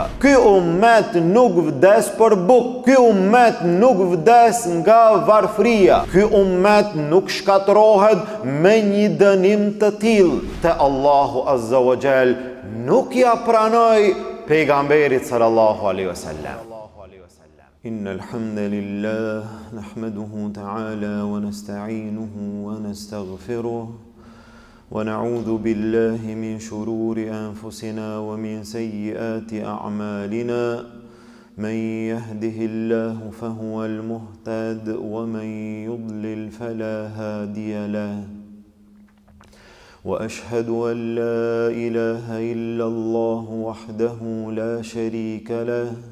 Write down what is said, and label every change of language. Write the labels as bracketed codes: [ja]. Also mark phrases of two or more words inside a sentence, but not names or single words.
[sq] Ky ummet nuk vdes për bukë, ky ummet nuk vdes nga varfëria, ky ummet nuk shkatërrohet me një dënim të tillë te Allahu [ar] عز وجل, [sq] nuk ja pranoi pejgamberit [ar] صلى الله عليه وسلم. إن الحمد لله نحمده تعالى ونستعينه ونستغفره ونعوذ بالله من شرور أنفسنا ومن سيئات أعمالنا من يهده الله فهو المهتد ومن يضلل فلا هادي له وأشهد أن لا إله إلا الله وحده لا شريك له